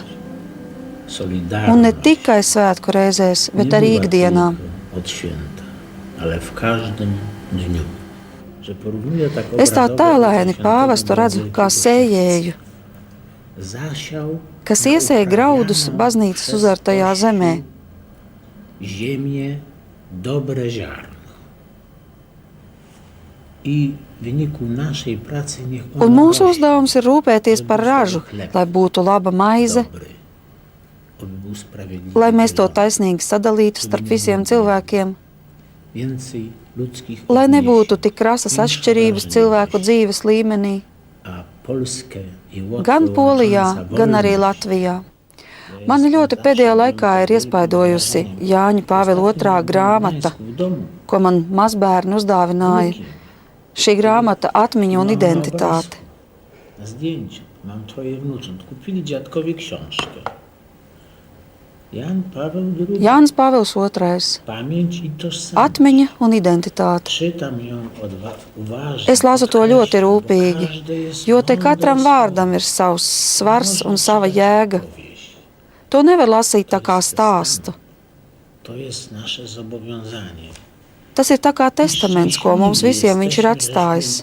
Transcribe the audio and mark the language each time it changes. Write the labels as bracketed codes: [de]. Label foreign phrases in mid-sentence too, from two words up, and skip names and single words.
[lv] Un ne tikai svētku reizēs, bet arī ikdienā. Es tā tēlaini pāvestu redzu kā sējēju. kas iesēja graudus baznīcas uzartajā zemē. [pl] Ziemię dobre ziarno. I w wyniku naszej pracy niech ono [lv] Un mūsu [pl] rośnie, [lv] uzdevums ir rūpēties par [pl] żeby [lv] ražu, [pl] był chleb [lv] lai būtu laba maize, [pl] dobry, aby był sprawiedliwy [lv] lai mēs to [pl] wylot, [lv] taisnīgi sadalītu starp visiem cilvēkiem, [pl] więcej ludzkich [lv] lai nebūtu [pl] odniesień [lv] tik krasas [pl] niż [lv] atšķirības [pl] wrażliwość. [lv] cilvēku dzīves līmenī, [pl] A Polskę i Łotwę [lv] gan Polijā, [pl] łącząca [lv] gan arī [pl] wolność [lv] Latvijā. Mani ļoti pēdējā laikā ir iespaidojusi Jāņa Pāvila II grāmata, ko man mazbērni uzdāvināja. Šī grāmata atmiņa un identitāte. [pl] Na zdjęciu mam 3 wnucząt. Kupili dziadkowi książkę. Jan Paweł II. [lv] Jānis Pāvils II. [pl] Pamięć i tożsamość. [lv] Atmiņa un identitāte. [pl] Czytam ją uważnie. [lv] Es lasu to ļoti rūpīgi, [pl] Każde jest [lv] jo te [pl] mądre [lv] katram [pl] słowo. [lv] vārdam ir savs svars un sava [pl] Można [lv] jēga. [pl] czytać powieść. [lv] To nevar lasīt tā kā stāstu. [pl] To jest nasze zobowiązanie. [lv] Tas ir tā kā testaments, ko mums visiem viņš ir atstājis.